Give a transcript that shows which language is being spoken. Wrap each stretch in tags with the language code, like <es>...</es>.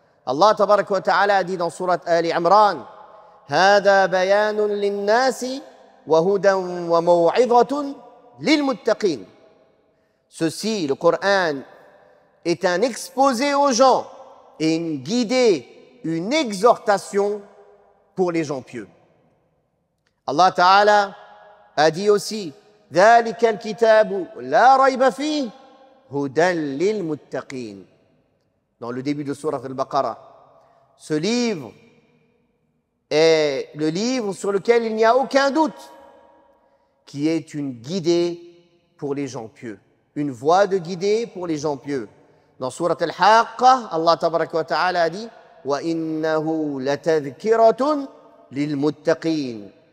<ar>Allah tabaraka wa ta'ala</ar> <fr>a dit dans surat Ali Imran</fr> <ar>هَذَا بَيَانٌ لِلنَّاسِ وَهُدًى وَمَوْعِظَةٌ لِلْمُتَّقِينَ.</ar> <fr>Ceci, le Coran, est un exposé aux gens et une guidée, une exhortation pour les gens pieux.</fr> <ar>Allah Ta'ala</ar> <fr>a dit aussi</fr> <ar>ذَلِكَ الْكِتَابُ لَا رَيْبَ فِيهِ هُدًى لِلْمُتَّقِينَ.</ar> <fr>Dans le début de Sourate Al-Baqarah, ce livre est le livre sur lequel il n'y a aucun doute, qui est une guidée pour les gens pieux, une voie de guidée pour les gens pieux. Dans Sourate Al-Haqqa,</fr> <ar>Allah Tabaraka wa Ta'ala</ar> <fr>a dit</fr> <ar>وَإِنَّهُ لَتَذْكِرَةٌ لِلْمُتَّقِينَ.</ar>